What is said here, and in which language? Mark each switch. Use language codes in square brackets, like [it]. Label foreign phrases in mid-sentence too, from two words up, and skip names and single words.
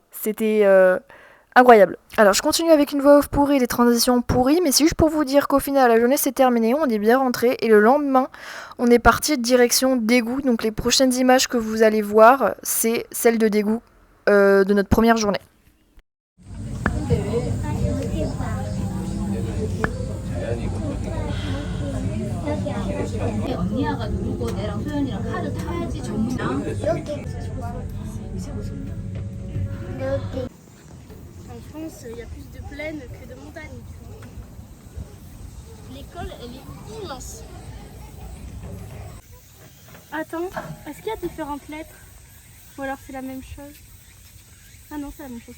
[fr] C'était incroyable. Alors je continue avec une voix off pourrie, des transitions pourries, mais c'est juste pour vous dire qu'au final la journée s'est terminée, on est bien rentré et le lendemain on est parti direction Daegu. Donc les prochaines images que vous allez voir c'est celles de Daegu de notre première journée. [ko] 언니야가 누르고 내랑 소연이랑 카드 타야지 정문이랑 이렇게 [fr] En France, il y a plus de plaines que de montagnes. L'école, elle est immense. Attends, est-ce qu'il y a différentes lettres? Ou alors c'est la même chose? Ah non, c'est la même chose.